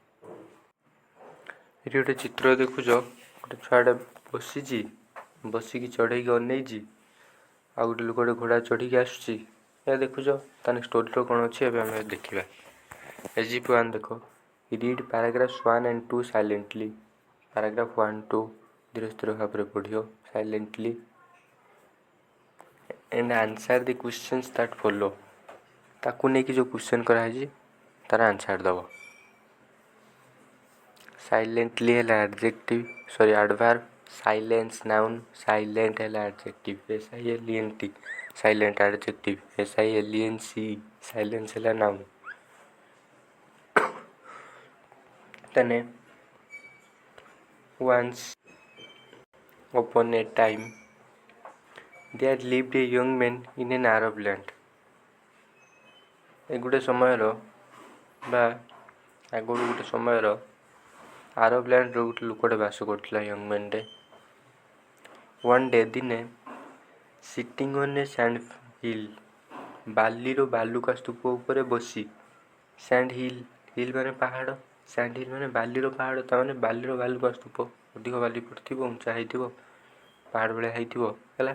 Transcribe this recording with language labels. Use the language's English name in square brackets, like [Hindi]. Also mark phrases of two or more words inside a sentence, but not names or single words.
[Odia] ଏଠି ଗୋଟେ ଚିତ୍ର ଦେଖୁଛ, ଗୋଟେ ଛୁଆଟା ବସିକି ଚଢ଼େଇକି ଅନେଇଛି, ଆଉ ଗୋଟେ ଲୋକଟେ ଘୋଡ଼ା ଚଢ଼ିକି ଆସୁଛି। ଏହା ଦେଖୁଛ, ତାହେଲେ ଷ୍ଟୋରିର କ'ଣ ଅଛି ଏବେ ଆମେ ଦେଖିବା। [English] SGP1 ଦେଖ। read paragraph 1 and 2 silently. [Odia] ପାରାଗ୍ରାଫ୍ 1, 2 ଧୀରେ ସ୍ଥିର ଭାବରେ ପଢ଼ିବ ସାଇଲେଣ୍ଟଲି [English] and answer the questions that follow। [Odia] ତାକୁ ନେଇକି ଯେଉଁ କ୍ୱେଶ୍ଚନ୍ କରାହେଇଛି ତାର ଆନ୍ସର୍ ଦେବ। [English] ସାଇଲେଣ୍ଟଲି ହେଲା ଆଡ଼ଭାର୍ବ, silence noun, silent ହେଲା adjective SILENT, silent adjective SILENCE, silence ହେଲା ନାଉନ୍। ତାନେ once upon a time there lived a young man in an Arab land। [Odia] ଏ ଗୋଟେ ସମୟର ବା ଆଗରୁ ଗୋଟେ ସମୟର ଆରବ ଲ୍ୟାଣ୍ଡର ଗୋଟେ ଲୋକଟେ ବାସ କରୁଥିଲା, [English] young manଟେ। one day [Odia] ଦିନେ [English] sitting on a sand hill, [Odia] ବାଲିର ବାଲୁକା ସ୍ତୂପ ଉପରେ ବସି, [English] sand hill [Odia] ମାନେ ପାହାଡ଼, [English] sand hill [Odia] ମାନେ ବାଲିର ପାହାଡ଼, ତାମାନେ ବାଲିର ବାଲୁକା ସ୍ତୂପ, ଅଧିକ ବାଲି ପଡ଼ିଥିବ, ଉଞ୍ଚା ହେଇଥିବ, ପାହାଡ଼ ଭଳିଆ ହେଇଥିବ ହେଲା।